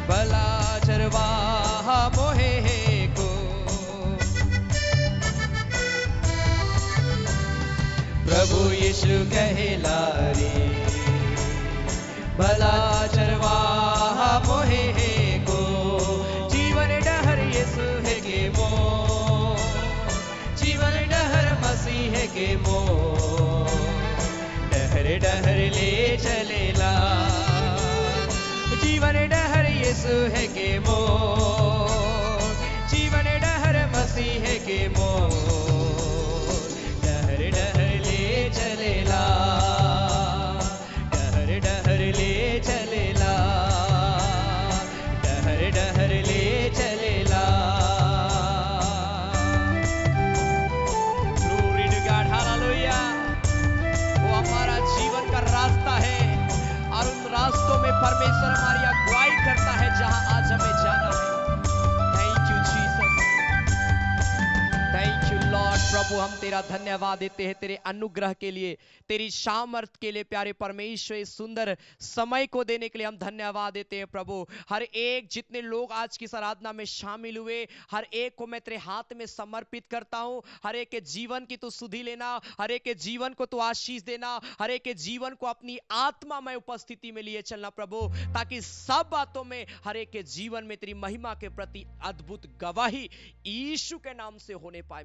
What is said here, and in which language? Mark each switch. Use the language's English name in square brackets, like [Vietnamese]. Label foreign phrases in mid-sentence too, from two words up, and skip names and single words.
[Sadri] भला चरवाहा मोहे को। प्रभु यीशु कहला रे भला चरवाहा मोहे को। जीवन डहर यीशु है के मो, जीवन डहर मसीह है के मो। डहर डहर ले चलेला, जीवन डहर यीशु है के मो, जीवन डहर मसीह है के मो। डहर डहर ले चलेला, डहर डहर ले चलेला, डहर डहर ले चलेला। [English] Glory to God, hallelujah। [Hindi] वो हमारा जीवन का रास्ता है और उन रास्तों में परमेश्वर हमारी अगुवाई करता है जहां आज हमें जाना है। [English] Thank you Jesus, thank you Lord. [Hindi] प्रभु हम तेरा धन्यवाद देते हैं तेरे अनुग्रह के लिए, तेरी सामर्थ के लिए। प्यारे परमेश्वर इस सुंदर समय को देने के लिए हम धन्यवाद देते हैं प्रभु। हर एक जितने लोग आज की इस आराधना में शामिल हुए, हर एक को मैं तेरे हाथ में समर्पित करता हूं। हर एक के जीवन की तू सुधि लेना, हर एक के जीवन को तू आशीष देना, हर एक के जीवन को अपनी आत्मा में उपस्थिति में लिए चलना प्रभु, ताकि सब बातों में हर एक के जीवन में तेरी महिमा के प्रति अद्भुत गवाही यीशु के नाम से होने पाए।